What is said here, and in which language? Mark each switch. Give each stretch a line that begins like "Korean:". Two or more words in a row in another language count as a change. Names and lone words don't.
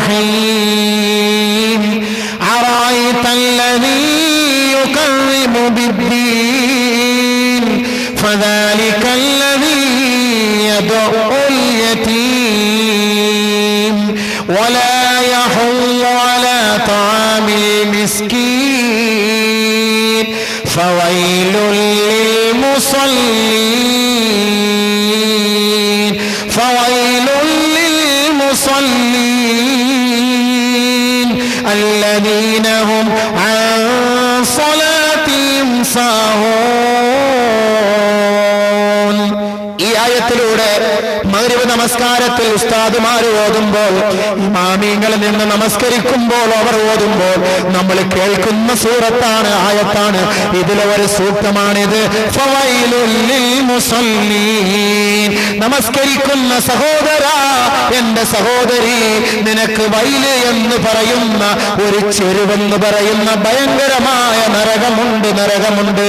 Arabic: رحيم أرأيت الذي يكذب بالدين فذلك الذي يدع اليتيم ولا يحض على طعام المسكين فويل للمصلين الذين هم عن صلاتهم ساهون.
Malayalam: ഈ ആയത്തിലൂടെ മഗ്രിബ് നമസ്കാരത്തിൽ ഉസ്താദുമാർ ഓതുമ്പോൾ, ഇമാമിങ്ങളിൽ നിന്ന് നമസ്കരിക്കുമ്പോൾ അവർ ഓതുമ്പോൾ നമ്മൾ കേൾക്കുന്ന സൂറത്താണ്, ആയത്താണ്. ഇതിലെ ഒരു സൂക്തമാണിത്.
Arabic: فويل للمصلين,
Malayalam: നമസ്കരിക്കുന്ന സഹോദര, എന്റെ സഹോദരി, നിനക്ക് വൈല് എന്ന് പറയുന്ന ഒരു ചെരുവെന്ന് പറയുന്ന ഭയങ്കരമായ നരകമുണ്ട്.